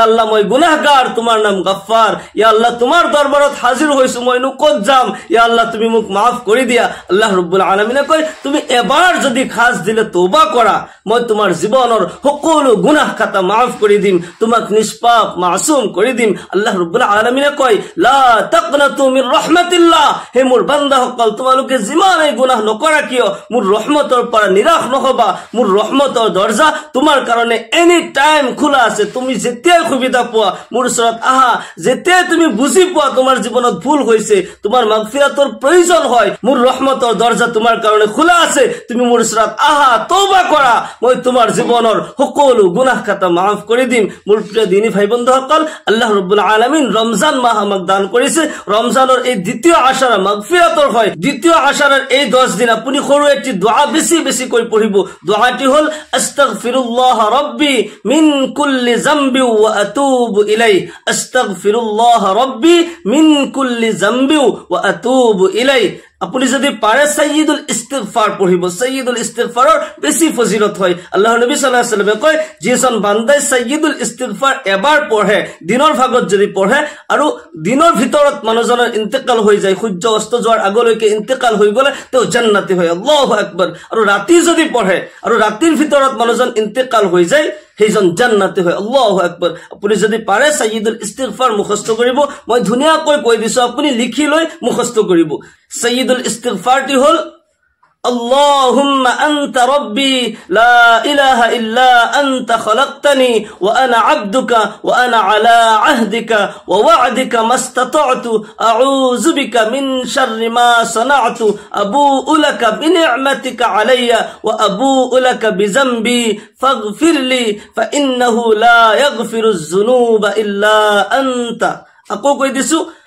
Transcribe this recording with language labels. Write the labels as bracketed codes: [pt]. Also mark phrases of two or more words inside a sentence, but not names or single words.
[as] আল্লাহ মই গুনাহগাৰ তোমাৰ নাম গফফাৰ [ar] يا الله [as] তোমাৰ দৰবাৰত হাজিৰ হৈছো মই নো কত যাম [ar] يا الله [as] তুমি মোক মাফ কৰি দিয়া [ar] الله رب العالمين [as] কয় তুমি এবাৰ যদি খাস দিলে তওবা কৰা মই তোমাৰ জীৱনৰ সকলো গুনাহ খাতা মাফ কৰি দিম তোমাক নিষ্পাপ মাসুম কৰি দিম [ar] الله رب العالمين [as] কয় [ar] لا تقنطوا من رحمة الله [as] হে মোৰ বান্দাসকল তোমালোকে যিমানে গুনাহ নকৰা কিয় মোৰ ৰহমতৰ পৰা নিৰাশ নহবা মোৰ ৰহমতৰ দৰজা তোমাৰ কাৰণে [en] any time [as] খোলা আছে তুমি যেতিয়াই সুবিধা পোৱা মোৰ ওচৰত আহা যেতিয়াই তুমি বুজি পোৱা তোমাৰ জীৱনত ভুল হৈছে তোমাৰ মাগফিৰাতৰ প্ৰয়োজন হয় মোৰ ৰহমতৰ দৰজা তোমাৰ কাৰণে খোলা আছে তুমি মোৰ ওচৰত আহা তওবা কৰা মই তোমাৰ জীৱনৰ সকলো গুনাহ খাতা মাফ কৰি দিম মোৰ প্ৰিয় দিনী ভাই বন্ধুসকল [ar] الله رب العالمين [as] ৰমজান মাহ আমাক দান কৰিছে [bn] রমজানের এই দ্বিতীয় আশারা মাগফিরাতর হয় দ্বিতীয় আশারার এই 10 দিন আপনি সরু একটি দোয়া বেশি বেশি করে পড়িব [as] দোয়াটি হল [ar] أستغفر الله ربي من كل ذنب وأتوب إليه أستغفر الله ربي من كل ذنب وأتوب إليه [as] আপুনি যদি পাৰে [ar] سيد الاستغفار [as] পঢ়িব [ar] سيد الاستغفار [as] বেছি ফজিলত হয় আল্লাহৰ নবী [ar] صلى الله عليه وسلم [as] কয় যিজন বান্দাই সাইয়্যিদুল ইস্তিগফাৰ এবাৰ পঢ়ে দিনৰ ভাগত যদি পঢ়ে আৰু দিনৰ ভিতৰত মানুহজনৰ ইন্তেকাল হৈ যায় সূৰ্য অস্ত যোৱাৰ আগলৈকে ইন্তেকাল হৈ গলে তেওঁ জান্নাতি হয় [ar] الله أكبر [as] আৰু ৰাতি যদি পঢ়ে আৰু ৰাতিৰ ভিতৰত মানুহজন ইন্তেকাল হৈ যায় সেইজন জান্নাতি হয় [ar] الله أكبر [as] আপুনি যদি পাৰে [ar] سيد الاستغفار [as] মুখস্থ কৰিব মই ধুনিয়াকৈ কৈ দিছো আপুনি লিখি লৈ মুখস্থ কৰিব [ar] سيد الاستغفار [as] হল [ar] اللهم أنت ربي لا إله إلا أنت خلقتني وأنا عبدك وأنا على عهدك ووعدك ما استطعت أعوذ بك من شر ما صنعت أبوء لك بنعمتك علي وأبوء لك بذنبي فاغفر لي فإنه لا يغفر الذنوب إلا أنت أقول قيدسو